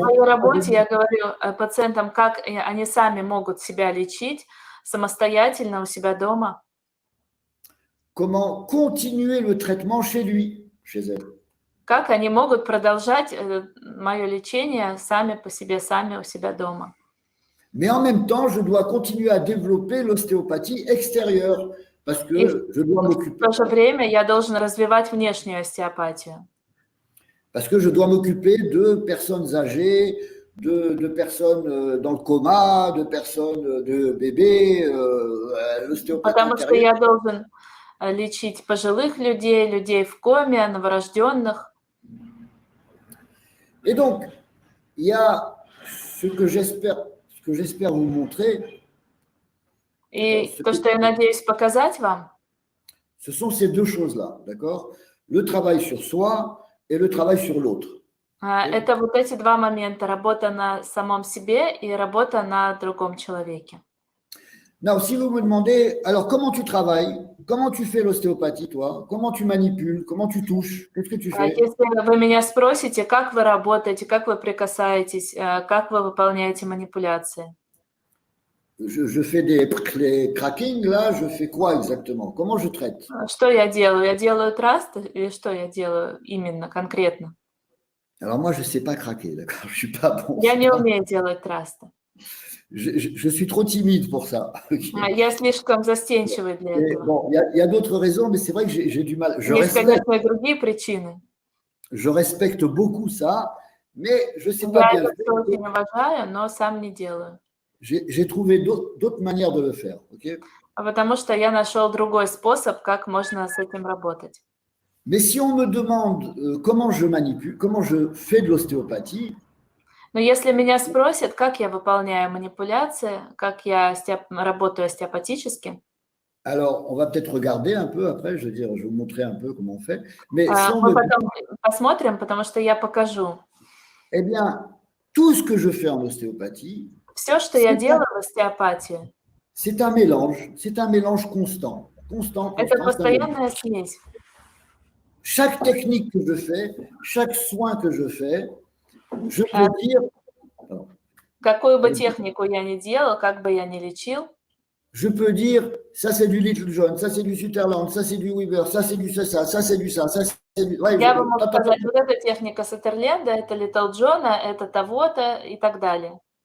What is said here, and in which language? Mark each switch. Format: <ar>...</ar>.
<ru>своей работе я говорю пациентам, как они сами могут себя лечить самостоятельно у себя дома.</ru> <fr>Comment continuer le traitement chez lui, chez elle.</fr> <ru>Как они могут продолжать мое лечение сами по себе, сами у себя дома.</ru> <fr>Mais en même temps, je dois continuer à développer l'ostéopathie extérieure parce que je dois m'occuper.</fr> <ru>В то же время я должен развивать внешнюю остеопатию.</ru> <fr>Parce que je dois m'occuper de personnes âgées, de personnes dans le coma, de personnes, de bébés, l'ostéopathie</fr> <ru>Потому что</ru> <fr>intérieure.</fr> <ru>я должен лечить пожилых людей, людей в коме, новорожденных.</ru> <fr>Et donc, il y a ce que j'espère vous montrer.</fr> <ru>И то, что я надеюсь показать вам,</ru> <fr>Ce sont ces deux choses-là, d'accord? Le travail sur soi et le travail sur l'autre.</fr> <ru>это вот эти два момента: работа на самом себе и работа на другом человеке.</ru> <fr>Non, si vous me demandez, alors comment tu travailles? Comment tu fais l'ostéopathie, toi? Comment tu manipules? Comment tu touches? Qu'est-ce que tu fais?</fr> <ru>Если вы меня спросите, как вы работаете, как вы прикасаетесь, как вы выполняете манипуляции?</ru> <fr>Je fais des cracking, là, je fais quoi exactement? Comment je traite?</fr> <ru>Что я делаю? Я делаю траст или что я делаю именно, конкретно?</ru> <fr>Alors moi, je ne sais pas craquer, d'accord? Je suis pas bon.</fr> <ru>Я не умею делать трасты.</ru> <fr>Je suis trop timide pour ça.</fr> <ru>Я слишком застенчивый для</ru> <fr>Et</fr> <ru>этого.</ru> <fr>bon, il y a d'autres raisons, mais c'est vrai que j'ai du mal.</fr> <ru>Есть, конечно, и другие причины.</ru> <fr>Je respecte beaucoup ça, mais je ne sais</fr> <ru>Я</ru> <fr>pas bien</fr> <ru>это</ru> <fr>le</fr> <ru>всё</ru> <fr>faire.</fr> <ru>очень уважаю, но сам не делаю.</ru> <fr>J'ai trouvé d'autres manières de le faire. Ok?</fr> <ru>Потому что я нашел другой способ, как можно с этим работать.</ru> <fr>Mais si on me demande comment je manipule, comment je fais de l'ostéopathie,</fr> <ru>Но если меня спросят, как я выполняю манипуляции, как я работаю остеопатически,</ru> <fr>alors on va peut-être regarder un peu après, je veux dire, je vais vous montrer un peu comment on fait. Mais si on</fr> <ru>мы</ru> <fr>me</fr> <ru>потом посмотрим, потому что я покажу.</ru> <fr>Eh bien, tout ce que je fais en ostéopathie,</fr> <ru>Все, что я делаю в остеопатии,</ru> <fr>c'est un mélange constant.</fr> <ru>это постоянная смесь.</ru> <fr>Chaque technique que je fais, chaque soin que je fais, je peux dire,</fr> <ru>Какую бы технику я ни делал, как бы я ни лечил,</ru> <fr>ça c'est du Little John, ça c'est du Sutherland, ça c'est du Weber, ça c'est du ça c'est du ça c'est du... Ouais,</fr> <ru>я бы мог сказать, вот эта техника Саттерленда, это Литл Джона, это того-то и так далее.</ru>